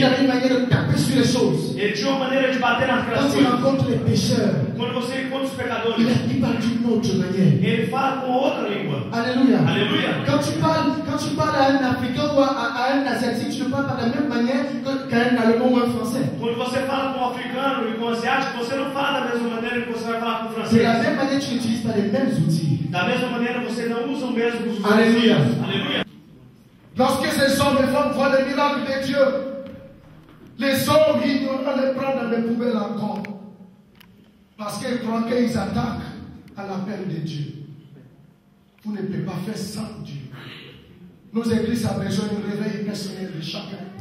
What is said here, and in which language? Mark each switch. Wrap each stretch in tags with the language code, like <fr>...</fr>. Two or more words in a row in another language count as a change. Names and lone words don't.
<fr>avait une manière de taper sur les choses.</fr> <pt>Ele tinha uma maneira de bater nas</pt> <fr>Quand il</fr> <pt>coisas.</pt> <fr>rencontre les pécheurs,</fr> <pt>Quando você encontra os pecadores,</pt> <fr>il parle d'une autre manière.</fr> <pt>ele fala com outra língua.</pt> <fr>Alléluia.</fr> <pt>Aleluia.</pt> <fr>Quand tu parles à un Africain ou à un Asiatique, tu ne parles pas de la même manière qu'à un Allemand ou un Français.</fr> <pt>Quando você fala com um africano e com um asiático, você não fala da mesma maneira que você vai falar com um</pt> <fr>De</fr> <pt>francês.</pt> <fr>la même manière, tu n'utilises pas les mêmes outils.</fr> <pt>Da mesma maneira, você não usa o mesmo os Aleluia. Aleluia.</pt> <fr>Lorsque ces hommes et femmes voient les miracles de Dieu, les hommes ignorants les prennent dans les poubelles encore. Parce qu'ils croient qu'ils attaquent à l'appel de Dieu. Vous ne pouvez pas faire sans Dieu. Nos églises ont besoin d'un réveil personnel de chacun.</fr>